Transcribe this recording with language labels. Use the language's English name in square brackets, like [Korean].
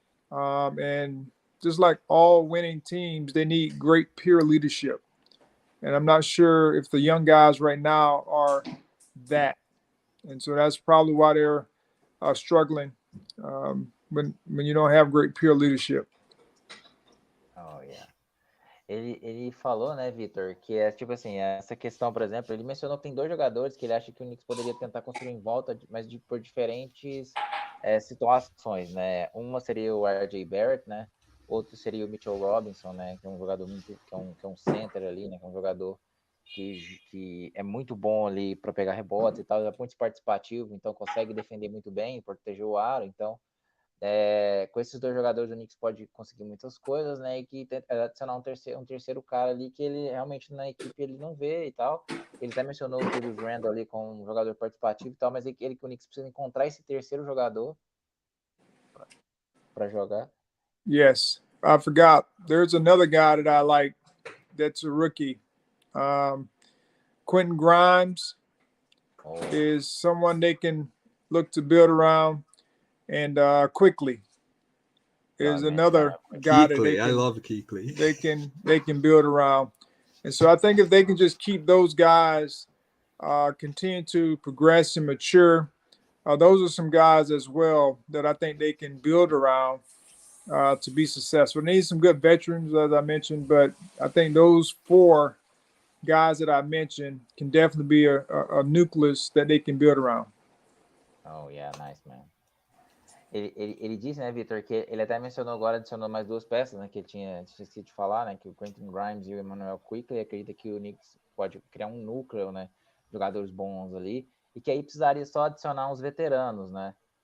[English] And just like all winning teams, they need great peer leadership. And I'm not sure if the young guys right now are that. And so that's probably why they're struggling when you don't have great peer leadership. Oh, yeah. [Portuguese] Ele falou, né, Vitor, que é tipo assim, essa questão, por exemplo, ele mencionou que tem dois jogadores que ele acha que o Knicks poderia tentar construir em volta, mas por diferentes situações, né? Uma seria o R.J. Barrett, né? Outro seria o Mitchell Robinson, né? Que é um jogador muito, que é um center ali, né? Que é um jogador que é muito bom ali para pegar rebotes e tal, é muito participativo, então consegue defender muito bem, proteger o aro, então com esses dois jogadores o Knicks pode conseguir muitas coisas, né, e que adicionar um terceiro cara ali que ele realmente na equipe ele não vê e tal. Ele até mencionou o Julius Randle ali como um jogador participativo e tal, mas que o Knicks precisa encontrar esse terceiro jogador para jogar. [English] Yes, I forgot. There's another guy that I like that's a rookie. Quentin Grimes is someone they can look to build around. And Quickly is another guy Kuechly, that I love Kuechly. They can build around. And so I think if they can just keep those guys continue to progress and mature, those are some guys as well that I think they can build around to be successful. They need some good veterans, as I mentioned, but I think those four guys that I mentioned can definitely be a nucleus that they can build around. Oh, yeah, nice, man. [Portuguese] Ele disse, né, Vitor, que ele até adicionou mais duas peças, né, que ele tinha esquecido de falar, né, que o Quentin Grimes e o Emmanuel Quickley, acredita que o Knicks pode criar um núcleo, né, jogadores bons ali, e que aí precisaria só adicionar uns veteranos, né.